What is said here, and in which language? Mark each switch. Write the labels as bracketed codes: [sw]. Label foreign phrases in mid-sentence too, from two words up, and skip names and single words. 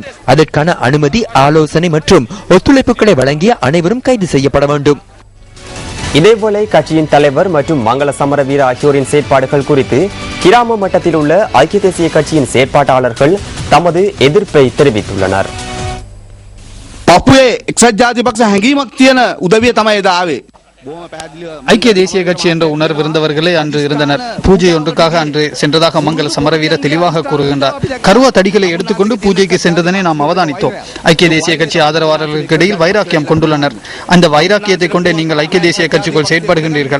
[ta] அதற்கான அனுமதி, ஆலோசனை மற்றும் ஒத்துழைப்புகளை வழங்கிய அனைவரும் கைது செய்யப்பட வேண்டும். இதேபோல கட்சியின் தலைவர் மற்றும் மங்கள சமரவீர ஆகியோரின் செயற்பாடுகள் குறித்து கிராம மட்டத்தில் உள்ள ஐக்கிய தேசிய கட்சியின் செயற்பாட்டாளர்கள் தமது எதிர்ப்பை தெரிவித்துள்ளனர். [si] පපුවේ එක්සත් ජාතික පක්ෂ හැඟීමක් තියෙන උදවිය තමයි එදා ආවේ. [ta] ஐக்கிய தேசிய கட்சி என்ற உணர்வு இருந்தவர்களே அன்று இருந்தனர். பூஜை ஒன்றுக்காக அன்று சென்றதாக மங்கள சமரவீர தெளிவாக கூறுகின்றார். கருவா தடிகளை எடுத்துக்கொண்டு பூஜைக்கு சென்றதனை நாம் அவதானித்தோம். ஐக்கிய தேசிய கட்சி ஆதரவாளர்களுக்கு இடையில் வைராக்கியம் கொண்டுள்ளனர். அந்த வைராக்கியத்தை கொண்டே நீங்கள் ஐக்கிய தேசிய கட்சிக்குள் செயற்படுகின்றீர்கள்.